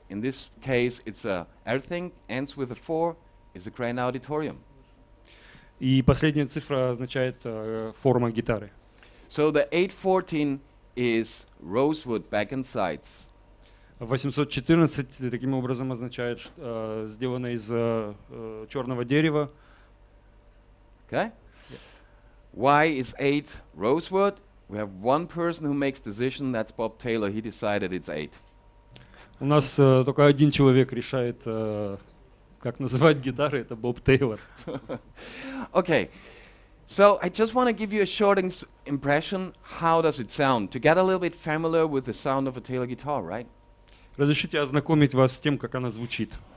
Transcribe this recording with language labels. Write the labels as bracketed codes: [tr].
[en] In this case, it's everything ends with a 4 is a grand auditorium. [ru] И последняя цифра означает форма гитары. [en] So the 814 is rosewood back and sides. [ru] 814 таким образом означает сделано из черного дерева. [en] Okay? Why is 8 rosewood? We have one person who makes decision, that's Bob Taylor. He decided it's 8. [ru] У нас только один человек решает, как называть гитары, это Боб Тейлор. [en] Okay, so I just want to give you a short impression. How does it sound? To get a little bit familiar with the sound of a Taylor guitar, right? [ru] Разрешите ознакомить вас с тем, как она звучит.